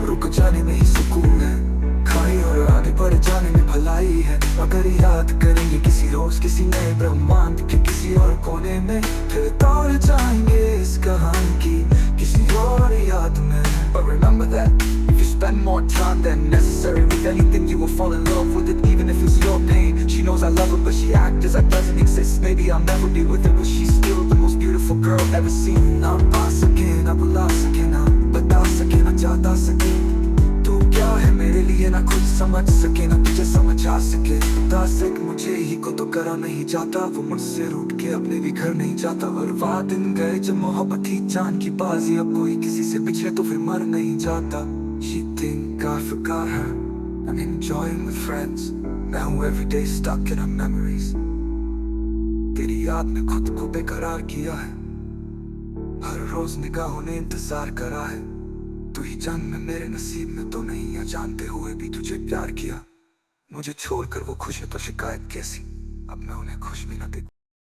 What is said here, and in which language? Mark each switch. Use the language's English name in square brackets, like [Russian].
[Hindi] जाने में ही सुकून है, खाई और आगे बढ़ जाने में भलाई है। अगर याद करेंगे किसी रोज किसी नए ब्रह्मांड के किसी और कोने में, फिर दौड़ जाएंगे इस कहानी की किसी और याद में। [English] But remember that if you spend more time than necessary with anything, you will fall in love with it, even if it's your pain. She knows I love her, but she acts as that doesn't exist. Maybe I'll never be with her, but she's still the most beautiful girl ever seen। [Hindi] ना पा सके, ना बुला सके, ना बता सके, ना जाता सके। क्या है मेरे लिए, ना खुद समझ सके, ना तुझे समझा सके। दासिक मुझे ही को तो करा नहीं जाता, वो मुझसे रूठ के अपने भी घर नहीं जाता। और वह दिन गए जब मोहब्बत थी जान की बाजी, अब कोई किसी से बिछड़े तो फिर मर नहीं जाता। [English] She think I forgot her, I'm enjoying with friends, [Hindi] मैं हूँ [English] every day stuck in her memories। [Hindi] तेरी याद में खुद को बेकरार किया है, हर रोज निगाहों ने इंतजार करा है। तू ही जान में मेरे नसीब में तो नहीं, या जानते हुए भी तुझे प्यार किया। मुझे छोड़कर वो खुश है तो शिकायत कैसी, अब मैं उन्हें खुश भी ना देखूं।